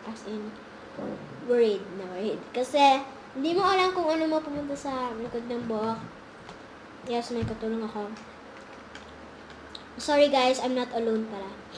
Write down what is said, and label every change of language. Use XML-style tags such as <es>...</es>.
<tl>As in, worried na worried. Kasi, hindi mo alam kung ano mapumunta sa likod ng buhok. Yes, may katulong ako.</tl> <en>Sorry guys, I'm not alone pala.</en>